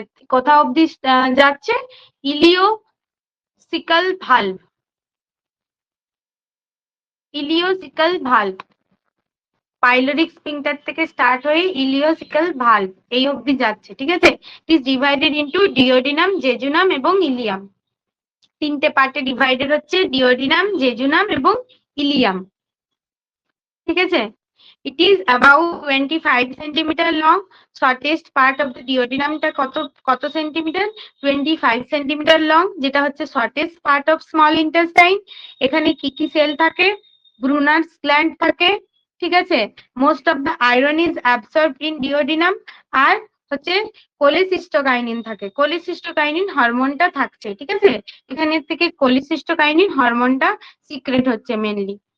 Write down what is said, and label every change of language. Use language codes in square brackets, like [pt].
[bn] কোথা অব্দি যাচ্ছে? ইলিওসিকাল ভালভ, ইলিওসিকাল ভালভ, পাইলোরিক স্ফিংটার থেকে স্টার্ট হয়ে ইলিওসিকাল ভালভ এই অবধি যাচ্ছে, ঠিক আছে? [en] It is divided into duodenum, jejunum এবং ileum. [bn] তিনটে পার্টে ডিভাইডেড হচ্ছে, ডিওডিনাম, জেজুনাম এবং ইলিয়াম, ঠিক আছে? [en] It is about 25 centimeter long. Shortest part of the duodenum [bn] টা কত সেন্টিমিটার? [en] 25 centimeter long, [bn] যেটা হচ্ছে [en] shortest part of small intestine। [bn] এখানে কি কি সেল থাকে? ব্রুনার্স গ্ল্যান্ড থাকে, ঠিক আছে? [en] Most of the iron is absorbed in duodenum. [bn] আর হচ্ছে কোলিসিস্টোকাইনিন থাকে, কোলিসিস্টোকাইনিন হরমোনটা থাকছে, ঠিক আছে? এখানে থেকে কোলিসিস্টোকাইনিন হরমোনটা সিক্রেট হচ্ছে মেনলি।